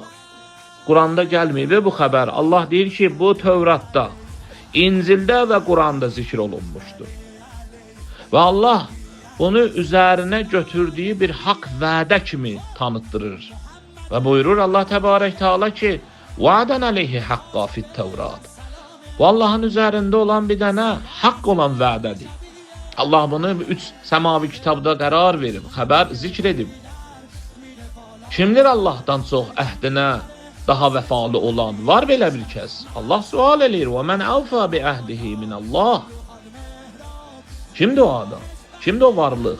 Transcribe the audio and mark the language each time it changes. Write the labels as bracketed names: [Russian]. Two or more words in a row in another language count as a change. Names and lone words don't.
[Azerbaijani] Quranda gəlməyib bu xəbər. Allah deyir ki, bu Tövratda, İncildə və Quranda zikr olunmuşdur. Və Allah bunu üzərinə götürdüyü bir haqq vədə kimi tanıtdırır. Və buyurur Allah Təbarək Teala ki, [Arabic] وعدا عليه حقا في التوراة. [Turkish] Bu Allah'ın üzerinde olan bir tane hak olan vədədir. [Azerbaijani] Allah bunu 3 semavi kitabda qərar verib, xəbər zikr edib. Kimdir Allah'tan çox əhdinə daha vəfalı olan? Var belə bir kəs. Allah sual eləyir. [Arabic] Və من أوفى بعهده من الله. [Azerbaijani] Kimdir o adam? Kimdir o varlıq?